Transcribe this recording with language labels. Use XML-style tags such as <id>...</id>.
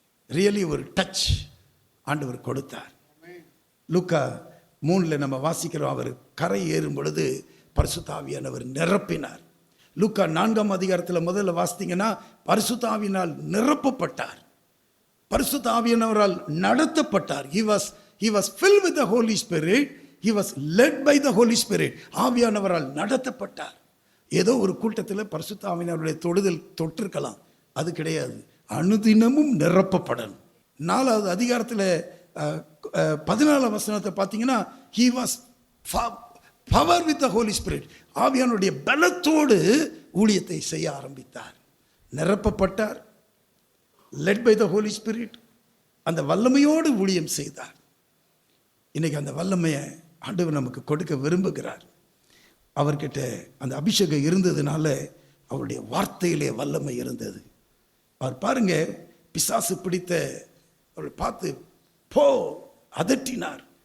<ta>Really ஒரு touch ஆண்டவர் கொடுத்தார். லூக்கா 3 நம்ம வாசிக்கிறோம். அவர் கரை ஏறும் பொழுது பரிசுத்த ஆவியானவர் நிரப்பினார். லூக்கா 4ஆம் அதிகாரத்தில் முதல்ல வாசித்தீங்கன்னா பரிசுத்த ஆவியினால் நிரப்பப்பட்டார். பரிசுத்த ஆவியானவரால் நடத்தப்பட்டார்.</ta> <en>he was filled with the Holy Spirit. he was led by the Holy Spirit.</en> <ta>ஆவியானவரால் நடத்தப்பட்டார். ஏதோ ஒரு கூட்டத்தில் பரிசுத்த ஆவியானவருடைய தொடுதல் தொட்டிருக்கலாம், அது கிடையாது. அனுதினமும் நிரப்பப்படணும். 4வது அதிகாரத்தில் 14ஆம் வசனத்தை பார்த்தீங்கன்னா</ta> <en>he was power with the Holy Spirit.</en> <ta>ஆவியானுடைய பலத்தோடு ஊழியத்தை செய்ய ஆரம்பித்தார். நிரப்பப்பட்டார்,</ta> <en>led by the Holy Spirit.</en> <ta>அந்த வல்லமையோடு ஊழியம் செய்தார். இன்னைக்கு அந்த வல்லமையை ஆண்டவர் நமக்கு கொடுக்க விரும்புகிறார். அவர்கிட்ட அந்த அபிஷேகம் இருந்ததுனால அவருடைய வார்த்தையிலே வல்லமை இருந்தது. அவர் பாருங்க, பிசாசு பிடித்த அவரை பார்த்து போ அதட்டினார்.</ta>